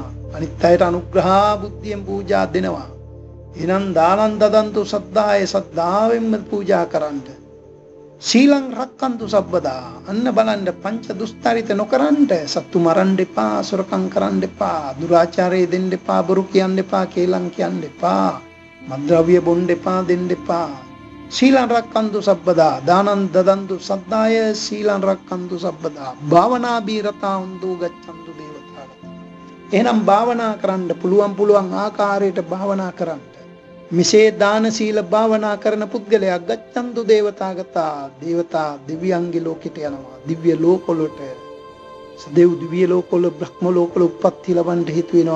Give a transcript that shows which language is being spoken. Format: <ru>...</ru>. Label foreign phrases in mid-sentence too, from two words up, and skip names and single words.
<si>අනිත් අයට අනුග්‍රහ බුද්ධියෙන් පූජා දෙනවා. එහෙනම්</si> <pi>දානං දදන්තු සද්ධාය,</pi> <si>සද්ධාවෙන්ම පූජා කරන්න.</si> <pi>සීලං රක්ඛන්තු සබ්බදා.</pi> <si>අන්න බලන්න, පංච දුස්තරිත නොකරන්න. සත්තු මරන්න එපා, සොරකම් කරන්න එපා, දුරාචාරය දෙන්න එපා, බොරු කියන්න එපා, කේලම් කියන්න එපා, මද්ද්‍රව්‍ය බොන්න එපා, දෙන්න එපා.</si> <pi>සීලං රක්ඛන්තු සබ්බදා. දානං දදන්තු සද්ධාය සීලං රක්ඛන්තු සබ්බදා භාවනා බීරතාන්තු ගච්ඡන්තු දේවතා.</pi> <si>එහෙනම් භාවනා කරන්න පුළුවන් ආකාරයට භාවනා කරන්න. මිසේ දාන සීල භාවනා කරන පුද්ගලයා</si> <pi>ගච්ඡන්තු දේවතාගතා.</pi> <si>දේවතා දිව්‍යංගි ලෝකෙට යනවා. දිව්‍ය ලෝකවලට, සදේව් දිව්‍ය ලෝකවල, බ්‍රහ්ම ලෝකවල උප්පත්ති ලබන්න හේතු වෙනවා.</si>